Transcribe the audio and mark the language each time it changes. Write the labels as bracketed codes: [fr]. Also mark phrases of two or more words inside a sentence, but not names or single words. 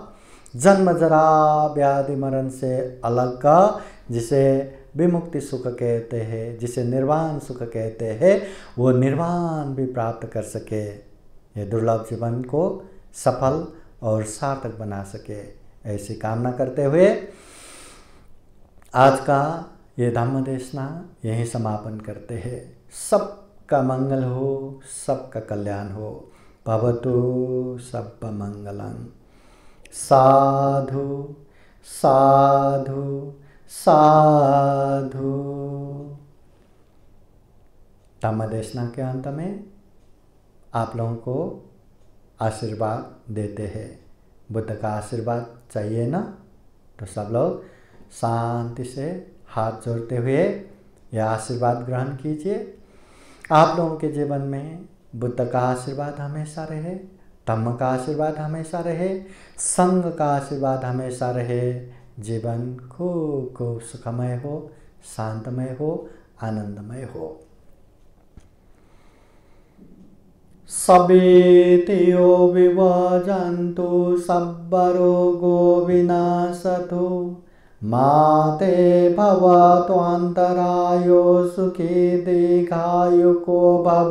[hi] जन्म जरा व्याधि मरण से अलग का, जिसे विमुक्ति सुख कहते हैं, जिसे निर्वाण सुख कहते हैं, वो निर्वाण भी प्राप्त कर सके, ये दुर्लभ जीवन को सफल और सार्थक बना सके, ऐसी कामना करते हुए आज का ये धम्म देशना यहीं समापन करते हैं। सबका मंगल हो, सबका कल्याण हो। [pi] भवतु सब मंगलम। साधु साधु साधु। [hi] धम्म देशना के अंत में आप लोगों को आशीर्वाद देते हैं। बुद्ध का आशीर्वाद चाहिए ना, तो सब लोग शांति से हाथ जोड़ते हुए यह आशीर्वाद ग्रहण कीजिए। आप लोगों के जीवन में बुद्ध का आशीर्वाद हमेशा रहे, धम्म का आशीर्वाद हमेशा रहे, संघ का आशीर्वाद हमेशा रहे। जीवन खूब खूब सुखमय हो, शांतमय हो, आनंदमय हो। [pi] सवेतियो विभजन्तु सब्बरोगो विनाशतु माते भवत्वन्तरायो सुखी दीर्घायुको भव।